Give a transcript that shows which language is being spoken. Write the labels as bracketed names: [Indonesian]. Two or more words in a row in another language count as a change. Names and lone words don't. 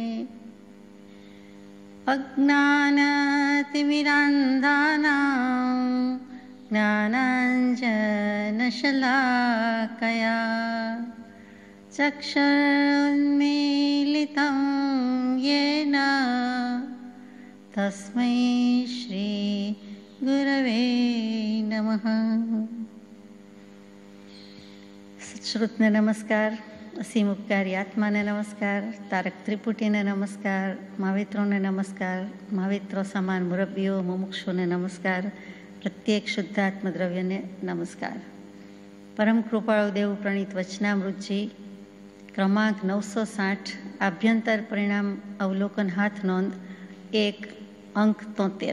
[Sanskrit] अज्ञानतिमिरान्धानां ज्ञानाञ्जनशलाकया चक्षुरुन्मीलितं येन तस्मै श्रीगुरवे नमः। [Gujarati] સત્શ્રુતને નમસ્કાર, અસીમ ઉપકારી આત્માને નમસ્કાર, તારક ત્રિપુટીને નમસ્કાર, મહાવિત્રોને નમસ્કાર, महाविત્રો સમાન મુરબ્બીઓ મુમુક્ષુને નમસ્કાર, પ્રત્યેક શુદ્ધાત્મદ્રવ્યને નમસ્કાર। પરમ કૃપાળુ દેવ પ્રણીત વચનામૃતજી ક્રમાંક 960 આભ્યંતર પરિણામ અવલોકન હાથ નોંધ 1 અંક 73।